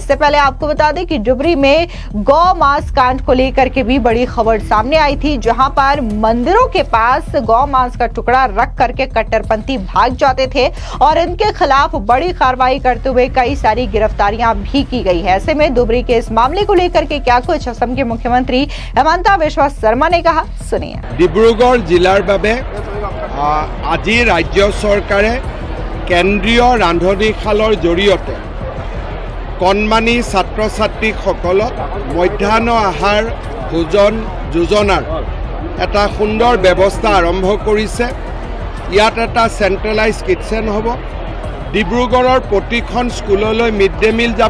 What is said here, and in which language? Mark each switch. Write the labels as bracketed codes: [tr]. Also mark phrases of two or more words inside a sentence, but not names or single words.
[hi] इससे पहले आपको बता दें कि डुबरी में गौ मांस कांड को लेकर के भी बड़ी खबर सामने आई थी, जहां पर मंदिरों के पास गौ मांस का टुकड़ा रख करके कट्टरपंथी भाग जाते थे और इनके खिलाफ बड़ी कार्रवाई करते हुए कई सारी गिरफ्तारियां भी की गई है। ऐसे में डुबरी के इस मामले को लेकर के क्या कुछ असम के मुख्यमंत्री हेमंता बिस्वा शर्मा ने कहा, सुनिए। [as] ডিব্ৰুগড় জিলাৰ বাবে আজি ৰাজ্য চৰকাৰে কেন্দ্ৰীয় ৰান্ধনীশালৰ জৰিয়তে কণমানি ছাত্ৰ ছাত্ৰীসকলক মধ্যাহ্ন আহাৰ ভোজন যোজনাৰ এটা সুন্দৰ ব্যৱস্থা আৰম্ভ কৰিছে। ইয়াত এটা [en] centralised kitchen [as] হ'ব। ডিব্ৰুগড়ৰ প্ৰতিখন স্কুললৈ [en] mid day meal [as] যাব।